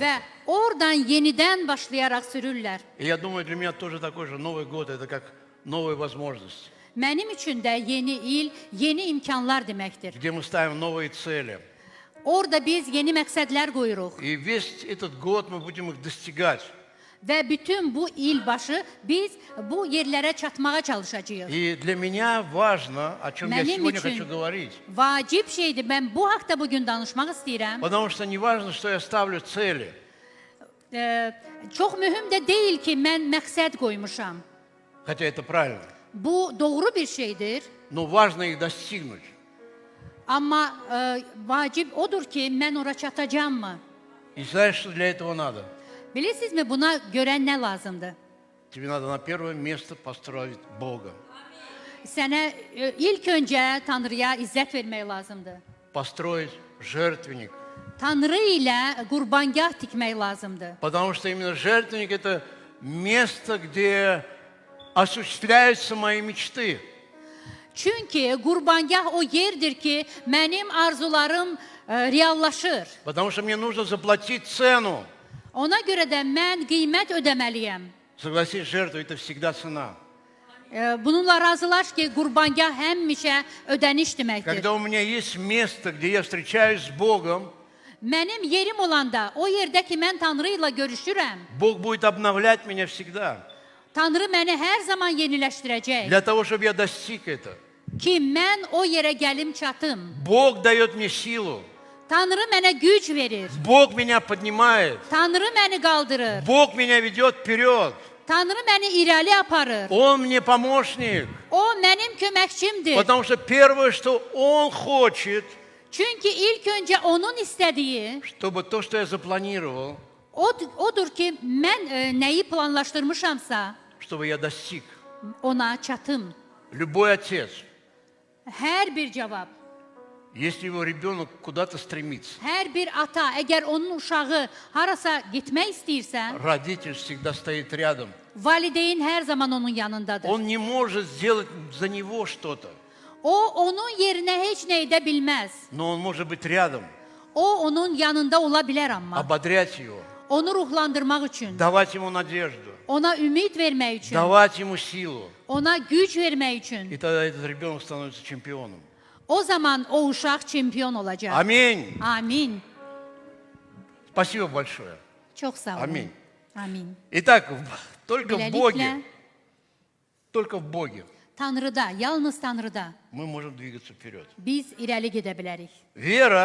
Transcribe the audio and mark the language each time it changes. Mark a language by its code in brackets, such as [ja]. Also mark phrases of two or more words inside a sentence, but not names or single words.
[az] Və oradan yenidən başlayaraq sürürlər. [ru] И я думаю, для меня тоже такой же Новый год – это как новая возможность, [az] Mənim üçün də yeni il, yeni imkanlar deməkdir. [ru] где мы ставим новые цели. [az] Orada biz yeni məqsədlər qoyuruq. [ru] И весь этот год мы будем их достигать. [az] Və bütün bu il başı biz bu yerlərə çatmağa çalışacağıq. [ru] И для меня важно, о чем я [az] Mənim [ru] сегодня хочу [az] üçün [ru] говорить. [az] vacib şeydir. Mən bu haqda bugün danışmaq istəyirəm. [ru] Потому что не важно, что я ставлю цели. [az] Çox mühüm də deyil ki, mən məqsəd qoymuşam. [ru] Хотя это правильно. [az] Bu doğru bir şeydir. [ru] Но важно их достигнуть. [az] Amma vacib odur ki, mən ora çatacağammı? [ru] И знаешь, что для этого надо? [az] Bilirsinizmi, buna görə nə lazımdır? [ru] Тебе надо на первое место построить Бога. [az] Sənə ilk öncə Tanrıya izzət vermək lazımdır. [ru] Построить жертвенник. [az] Tanrı ilə qurbangah tikmək lazımdır. [ru] Потому что именно жертвенник – это место, где осуществляются мои мечты. [az] Çünki qurbangah o yerdir ki, mənim arzularım reallaşır. [ru] Потому что мне нужно заплатить цену. [az] Ona görə də mən qiymət ödəməliyəm. [ru] Согласись, жертва – это всегда цена. [az] Bununla razılaş ki, qurbangah həmişə ödəniş deməkdir. [ru] Когда у меня есть место, где я встречаюсь с Богом, [az] Mənim yerim olanda, o yerdə ki, mən Tanrı ilə görüşürəm, [ru] Бог будет обновлять меня всегда. [az] Tanrı məni hər zaman yeniləşdirəcək [ru] Для того, чтобы я достиг этого. [az] ki, mən o yerə gəlim çatım. [ru] Бог дает мне силу. [az] Tanrı mənə güc verir. [ru] Бог меня поднимает. [az] Tanrı məni qaldırır. [ru] Бог меня ведет вперед. [az] Tanrı məni irəli aparır. [ru] Он мне помощник. [az] O mənim köməkçimdir. [ru] Потому что первое, что Он хочет, [az] Çünki ilk öncə onun istədiyi, [ru] чтобы то, что я запланировал, [az] Odur ki mən nəyi planlaşdırmışamsa [ru] чтобы я достиг. [az] ona çatım. [ru] Любой отец, [az] Hər bir cavab, [ru] если его rебенок kуда-то стремится, [az] hər bir ata əgər onun uşağı harasa getmək istəyirsə, [ru] родитель всегда стоит rядом. [az] valideyn hər zaman onun yanındadır. [ru] Он не может сделать за него что-то, [az] O onun yerinə heç nə edə bilməz. [ru] но он может быть rядом, [az] O onun yanında ola bilər amma. [ru] ободрять его, [az] Onu ruhlandırmaq üçün, [ru] давать ему надежду, [az] ona ümid vermək üçün, [ru] давать ему силу. [az] ona güc vermək üçün. [ru] И тогда этот rебенок становится чемпионом. [az] O zaman o uşaq çempion olacaq. [ru] Аминь. [az] Amin. [ru] Спасибо большое. [az] Çox sağ olun. Amin. Amin. [ru] Итак, только в Боге, [az] Beləliklə, [ru] только в Боге [az] Tanrıda, yalnız Tanrıda [ru] мы можем двигаться вперед. [az] biz irəli gedə bilərik. [ru] Вера